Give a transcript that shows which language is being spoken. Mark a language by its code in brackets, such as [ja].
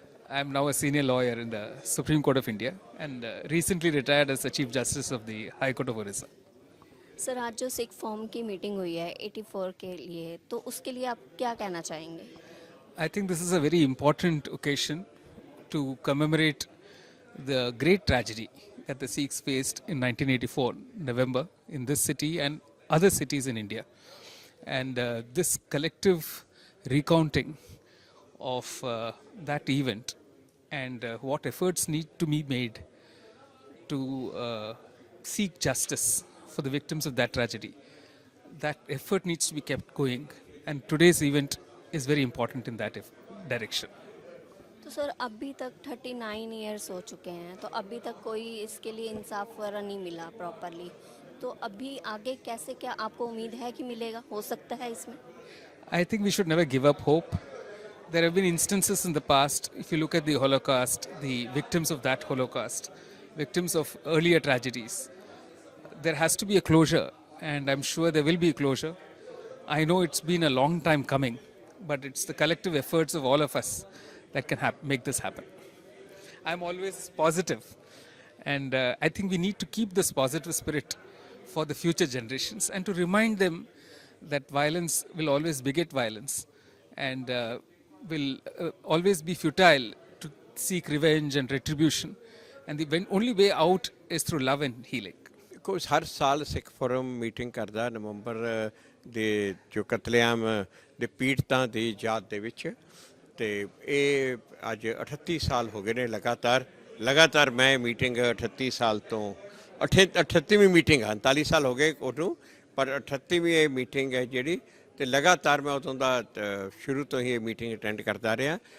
[en] I am now a senior lawyer in the Supreme Court of India and recently retired as the Chief Justice of the High Court of Orissa. [hi] Sir, आज जो Sikh form की meeting हुई है 84 के लिए, तो उसके लिए आप क्या कहना चाहेंगे? [en] I think this is a very important occasion to commemorate the great tragedy that the Sikhs faced in 1984 November in this city and other cities in India. And this collective recounting of that event and what efforts need to be made to seek justice for the victims of that tragedy. That effort needs to be kept going, and today's event is very important in that direction. [hi] तो sir, अभी तक 39 years हो चुके हैं, तो अभी तक कोई इसके लिए इंसाफ वगैरह नहीं मिला प्रॉपरली, तो अभी आगे कैसे, क्या आपको उम्मीद है कि मिलेगा, हो सकता है इसमें? [en] I think we should never give up hope. There have been instances in the past, if you look at the Holocaust, the victims of that Holocaust, victims of earlier tragedies, there has to be a closure, and I'm sure there will be a closure. I know it's been a long time coming, but it's the collective efforts of all of us that can make this happen. I'm always positive, and I think we need to keep this positive spirit for the future generations and to remind them that violence will always beget violence and will always be futile to seek revenge and retribution. And the only way out is through love and healing. [pa] ਕੁਝ ਹਰ ਸਾਲ ਸਿੱਖ form meeting ਕਰਦਾ ਨਵੰਬਰ ਦੇ ਜੋ ਕਤਲੇਆਮ ਦੇ ਪੀੜਤਾਂ ਦੀ ਯਾਦ ਦੇ ਵਿੱਚ ਤੇ ਇਹ ਅੱਜ 38 ਸਾਲ ਹੋ ਗਏ ਨੇ ਲਗਾਤਾਰ ਮੈਂ ਮੀਟਿੰਗ 38 ਸਾਲ ਤੋਂ 38ਵੀਂ ਮੀਟਿੰਗ 39 ਸਾਲ ਹੋ ਗਏ ਉਹਨੂੰ ਪਰ 38ਵੀਂ ਇਹ ਮੀਟਿੰਗ ਹੈ ਜਿਹੜੀ ਤੇ ਲਗਾਤਾਰ ਮੈਂ ਉਦੋਂ ਦਾ ਸ਼ੁਰੂ ਤੋਂ ਹੀ ਇਹ ਮੀਟਿੰਗ ਅਟੈਂਡ ਕਰਦਾ ਰਿਹਾ।